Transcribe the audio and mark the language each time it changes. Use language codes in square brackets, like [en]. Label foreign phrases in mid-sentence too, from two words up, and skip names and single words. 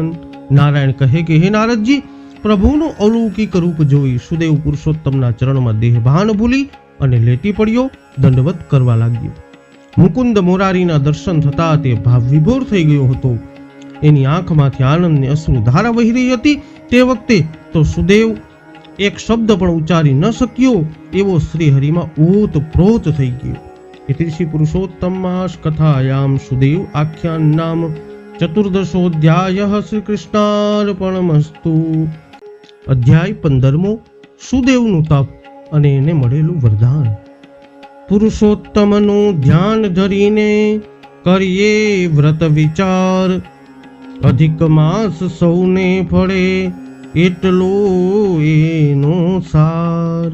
[gu] નારાયણ કહે કે હે નારદજી, પ્રભુનું અલૌકિક રૂપ જોઈ સુદેવ પુરુષોત્તમના ચરણમાં દેહભાન ભૂલી અને લેટી પડ્યો, દંડવત કરવા લાગ્યો. મુકુંદ મોરારીના દર્શન થતા તે ભાવ વિભોર થઈ ગયો હતો. એની આંખમાંથી આનંદની અશ્રુ ધારા વહી રહી હતી. તે વખતે તો સુદેવ એક શબ્દ પણ ઉચ્ચારી ન શક્યો એવો શ્રી હરિમાં ઓતપ્રોત થઈ ગયો. [sa] इति श्री पुरुषोत्तमास कथायां सुदेव आख्यान नाम चतुर्दशोऽध्यायः श्री कृष्णार्पणमस्तु. [gu] अध्याय 15 सुदेवનું તપ અને એને મળેલું વરદાન. પુરુષોત્તમનું ધ્યાન ધરીને કરીએ વ્રત વિચાર, અધિક માસ સૌને ફળે એટલો એનો સાર.